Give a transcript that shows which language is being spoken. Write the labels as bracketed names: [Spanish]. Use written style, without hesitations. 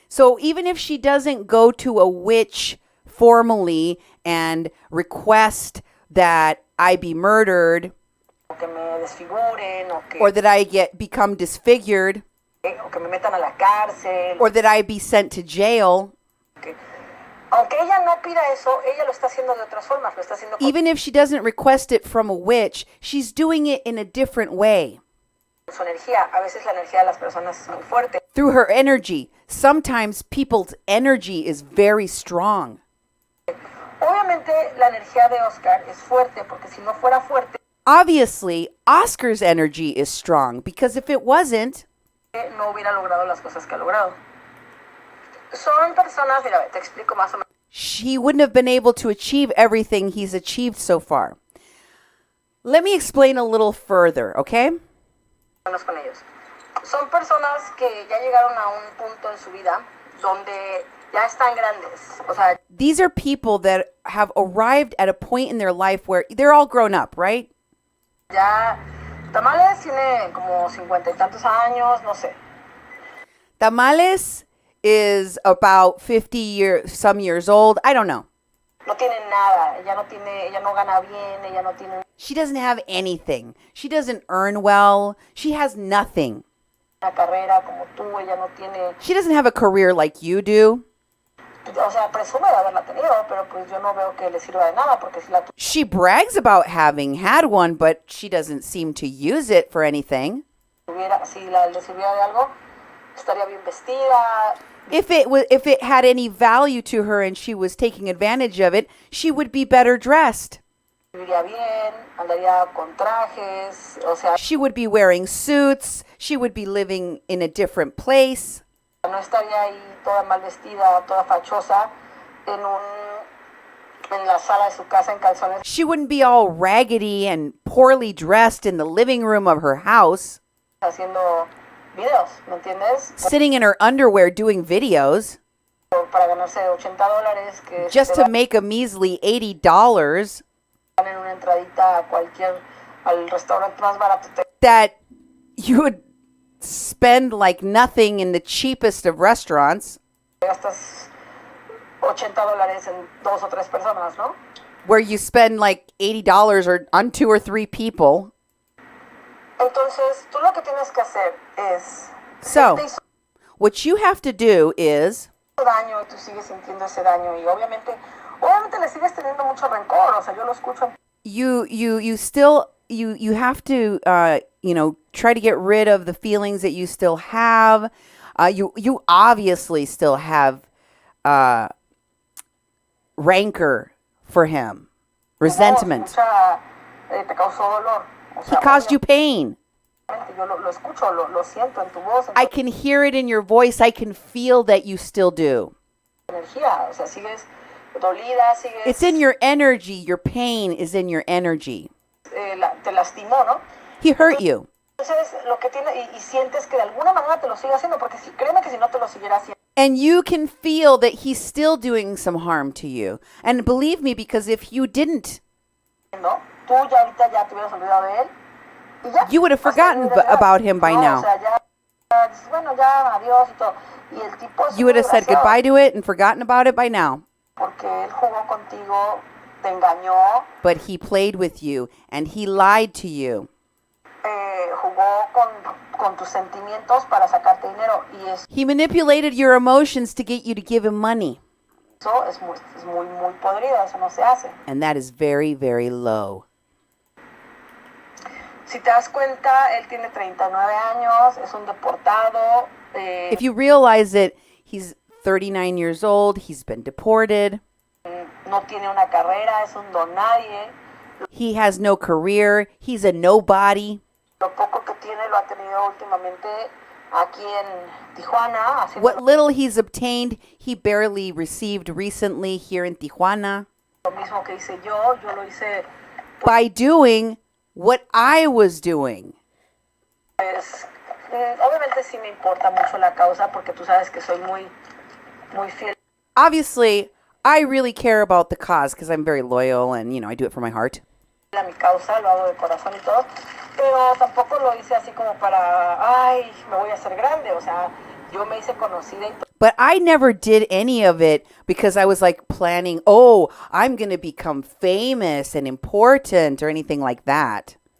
[English] So even if she doesn't go to a witch formally and request that I be murdered [Spanish] que me desfiguren [English] or that I become disfigured [Spanish] o que me metan a la cárcel. [English] or that I be sent to jail, [Spanish] Aunque ella no pida eso, ella lo está haciendo de otras formas, lo está haciendo con [English] even if she doesn't request it from a witch, she's doing it in a different way. [Spanish] su energía. A veces la energía de las personas es muy fuerte. [English] Through her energy. Sometimes people's energy is very strong. [Spanish] Obviamente la energía de Oscar es fuerte, porque si no fuera fuerte, [English] Obviously, Oscar's energy is strong because if it wasn't, [Spanish] no hubiera logrado las cosas que ha logrado. Son personas, mira, te explico más o menos. [English] he wouldn't have been able to achieve everything he's achieved so far. Let me explain a little further, okay? [Spanish] Con ellos. Son personas que ya llegaron a un punto en su vida donde ya están grandes. O sea, [English] These are people that have arrived at a point in their life where they're all grown up, right? [Spanish] ya Tamales tiene como 50 y tantos años, no sé. [English] Tamales is about some years old. I don't know. [Spanish] No tiene nada, ella no gana bien, ella no tiene [English] She doesn't have anything. She doesn't earn well. She has nothing. [Spanish] una carrera como tú, ella no tiene, [English] She doesn't have a career like you do. [Spanish] o sea, presume de haberla tenido, pero pues yo no veo que le sirva de nada, porque si la [English] She brags about having had one, but she doesn't seem to use it for anything. [Spanish] tuviera, si le sirviera de algo, estaría bien vestida, [English] If it had any value to her and she was taking advantage of it, she would be better dressed. [Spanish] viviría bien, andaría con trajes, o sea, [English] She would be wearing suits. She would be living in a different place. [Spanish] no estaría ahí toda mal vestida, toda fachosa, en la sala de su casa en calzones, [English] She wouldn't be all raggedy and poorly dressed in the living room of her house, [Spanish] haciendo videos, ¿me entiendes? [English] sitting in her underwear doing videos [Spanish] Para ganarse $80, que [English] just to make a measly $80. [Spanish] en una entradita a cualquier, al restaurante más barato. [English] That you would spend like nothing in the cheapest of restaurants. [Spanish] Te gastas $80 en 2 o 3 personas, ¿no? [English] Where you spend like $80 or on 2 or 3 people. [Spanish] Entonces, tú lo que tienes que hacer es... [English] So, what you have to do is... [Spanish] daño y tú sigues sintiendo ese daño y obviamente le sigues teniendo mucho rencor, o sea, yo lo escucho. [English] You still you have to try to get rid of the feelings that you still have. You obviously still have rancor for him, resentment. [Spanish] Te causó dolor. O sea, [English] he caused you pain. [Spanish] Yo lo escucho, lo siento en tu voz. [English] I can hear it in your voice. I can feel that you still do. [Spanish] Energía, o sea, sigues dolida, sigues... [English] It's in your energy. Your pain is in your energy. [Spanish] Te lastimó, ¿no? [English] He hurt you. [Spanish] Entonces, lo que tiene, y sientes que de alguna manera te lo sigue haciendo, porque créeme que si no te lo siguiera haciendo. [English] And you can feel that he's still doing some harm to you. And believe me, because if you didn't... [Spanish] ¿no? Tú ya ahorita ya te hubieras olvidado de él. Y ya, [English] you would have forgotten about him by now. [Spanish] O sea, ya, bueno, ya, adiós y todo. Y el tipo es [English] you would have said goodbye to it and forgotten about it by now. [Spanish] Porque él jugó contigo, te engañó. [English] But he played with you and he lied to you. [Spanish] Jugó con tus sentimientos para sacarte dinero. Y [English] he manipulated your emotions to get you to give him money. [Spanish] Eso es muy, muy podrido, eso no se hace. [English] And that is very, very low. [Spanish] Si te das cuenta, él tiene 39 años, es un deportado. [English] If you realize that he's 39 years old, he's been deported. [Spanish] No tiene una carrera, es un don nadie. [English] He has no career, he's a nobody. [Spanish] Lo poco que tiene lo ha tenido últimamente aquí en Tijuana. [English] What little he's obtained, he barely received recently here in Tijuana. [Spanish] Lo mismo que hice yo lo hice. [English] By doing what I was doing. [Spanish] Pues, obviamente sí me importa mucho la causa porque tú sabes que soy muy fiel. [English] Obviously, I really care about the cause because I'm very loyal and, I do it for my heart. [Spanish] A mi causa, lo hago de corazón y todo, pero tampoco lo hice así como para, me voy a hacer grande, o sea, yo me hice conocida y todo. [English] But I never did any of it because I was like planning, I'm going to become famous and important or anything like that.